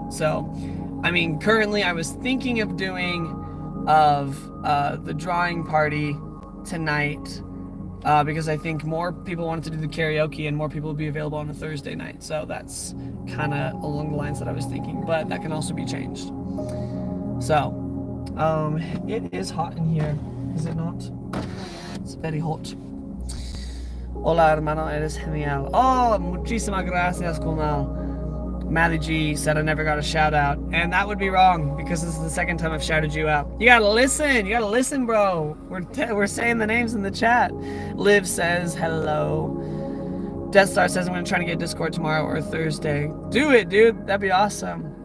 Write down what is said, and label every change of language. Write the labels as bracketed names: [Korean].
[English] So, I mean, currently I was thinking of doing the drawing party tonight because I think more people wanted to do the karaoke and more people will be available on a Thursday night. So that's kind of along the lines that I was thinking, but that can also be changed. So, it is hot in here, is it not? It's very hot. [Spanish] Hola, hermano, eres genial. Oh, muchísimas gracias, Kunal. [English] Maddie G said I never got a shout out, and that would be wrong because this is the second time I've shouted you out. You gotta listen, bro. We're saying the names in the chat. Liv says hello. Death Star says I'm gonna try to get Discord tomorrow or Thursday. Do it, dude. That'd be awesome.